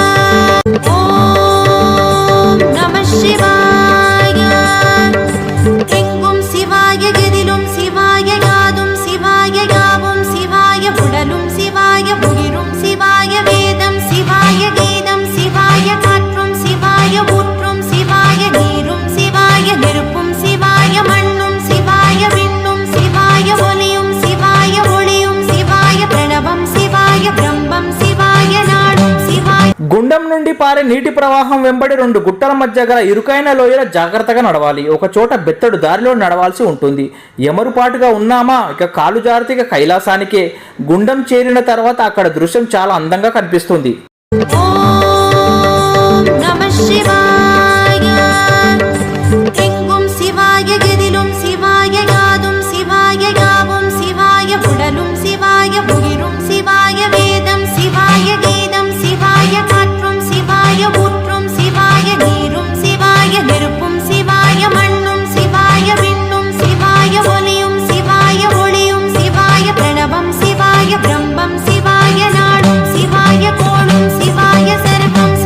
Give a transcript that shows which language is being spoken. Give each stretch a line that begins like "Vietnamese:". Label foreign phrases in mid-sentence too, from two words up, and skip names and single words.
Tamil: ஓம் நம சிவாய எங்கும் சிவாய எதிலும் சிவாய யாதும் சிவாய யாவும் சிவாய உடலும் சிவாய உயிரும் சிவாய வேதம் சிவாய கீதம் சிவாய காற்றும் சிவாய ஊற்றும் சிவாய நீரும் சிவாய நெருப்பும் சிவாய மண்ணும் சிவாய விண்ணும் சிவாய ஒலியும் சிவாய ஒளியும் சிவாய பிரணவம் சிவாய பிரம்மம் சிவாய நாடும் சிவாய
Telugu: గుండం నుండి పారే నీటి ప్రవాహం వెంబడి 2 గుట్టల మధ్య గల ఇరుకైన లోయల జాగ్రత్తగా నడవాలి. ఒక చోట బెత్తడు దారిలో నడవాల్సి ఉంటుంది. ఎమరుపాటుగా ఉన్నామా ఇక కాలు జారితే కైలాసానికే. గుండం చేరిన తర్వాత అక్కడ దృశ్యం చాలా అందంగా కనిపిస్తుంది.
Tamil: ஓம் நம சிவாய எங்கும் சிவாய எதிலும் சிவாய யாதும் சிவாய யாவும் சிவாய உடலும் சிவாய உயிரும் சிவாய வேதம் சிவாய கீதம் சிவாய காற்றும் சிவாய ஊற்றும் சிவாய நீரும் சிவாய நெருப்பும் சிவாய மண்ணும் சிவாய விண்ணும் சிவாய ஒலியும் சிவாய ஒளியும் சிவாய பிரணவம் சிவாய பிரம்மம் சிவாய நாடும் சிவாய கோளும் சிவாய சர்வம்